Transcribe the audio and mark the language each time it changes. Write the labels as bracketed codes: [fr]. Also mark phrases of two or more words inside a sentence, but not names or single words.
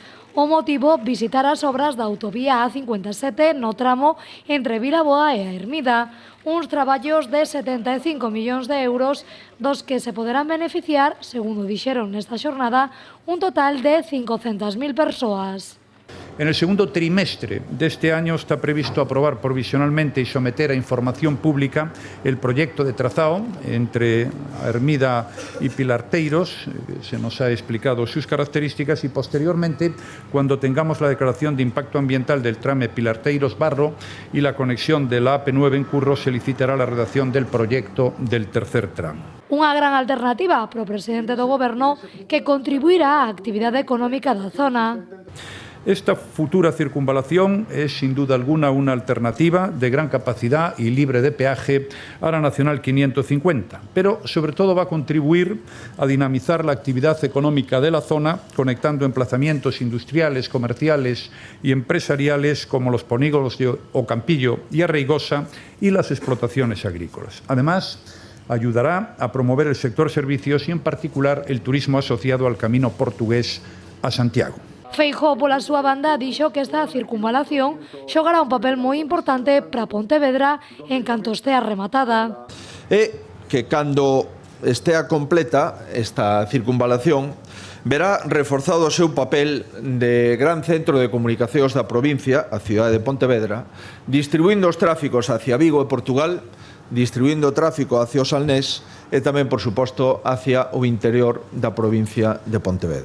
[gl] O motivo, visitar as obras da autovía A57 no tramo entre Vilaboa e a Ermida, uns traballos de 75 millóns de euros, dos que se poderán beneficiar, segundo dixeron nesta xornada, un total de 500.000 persoas. [es] En el segundo trimestre de este año está previsto aprobar provisionalmente y someter a información pública el proyecto de trazado entre Ermida y Pilarteiros. Se nos ha explicado sus características y posteriormente, cuando tengamos la declaración de impacto ambiental del tramo Pilarteiros-Barro y la conexión de la AP9 en Curro, se licitará la redacción del proyecto del tercer tramo. [gl] Unha gran alternativa para o presidente do Goberno que contribuirá á actividade económica da zona. [es] Esta futura circunvalación es sin duda alguna una alternativa de gran capacidad y libre de peaje a la Nacional 550, pero sobre todo va a contribuir a dinamizar la actividad económica de la zona, conectando emplazamientos industriales, comerciales y empresariales como los polígonos de Ocampillo y Arreigosa y las explotaciones agrícolas. Además, ayudará a promover el sector servicios y en particular el turismo asociado al camino portugués a Santiago. [gl] Feijóo, pola súa banda, dixo que esta circunvalación xogará un papel moi importante para Pontevedra en canto estea rematada. E que cando estea completa esta circunvalación verá reforzado o seu papel de gran centro de comunicacións da provincia, a cidade de Pontevedra, distribuindo os tráficos hacia Vigo e Portugal, distribuindo o tráfico hacia o Salnés e tamén, por suposto, hacia o interior da provincia de Pontevedra.